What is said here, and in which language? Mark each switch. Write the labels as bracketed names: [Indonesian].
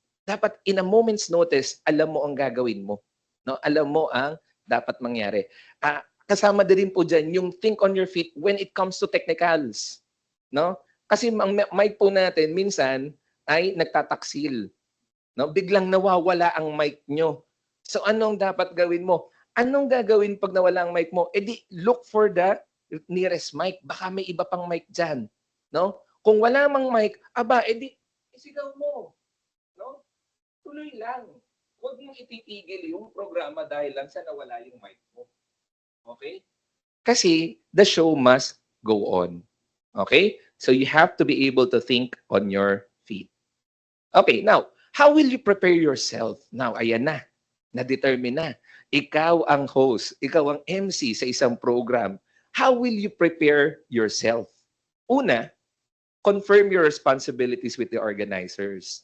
[Filipino] Dapat [English] in a moment's notice, [Filipino] alam mo ang gagawin mo. No? Alam mo ang dapat mangyari. Kasama din po dyan yung [English] think on your feet when it comes to technicals. [Filipino] No? Kasi ang mic po natin, minsan, ay nagtataksil. No? Biglang nawawala ang mic nyo. So anong dapat gawin mo? Anong gagawin pag nawala ang mic mo? Di [English] look for the nearest mic. [Filipino] Baka may iba pang mic dyan. No? Kung wala mang mic, di isigaw mo. No? Tuloy lang. Huwag mong ititigil yung programa dahil lang sa nawala yung mic mo. Okay? Kasi [English] the show must go on. Okay? So you have to be able to think on your feet. [Filipino] Okay, [English] now, how will you prepare yourself? Now, [Filipino] ayan na. Na-determine na. Ikaw ang host, ikaw ang MC sa isang program. [English] How will you prepare yourself? [Filipino] Una, [English] confirm your responsibilities with the organizers.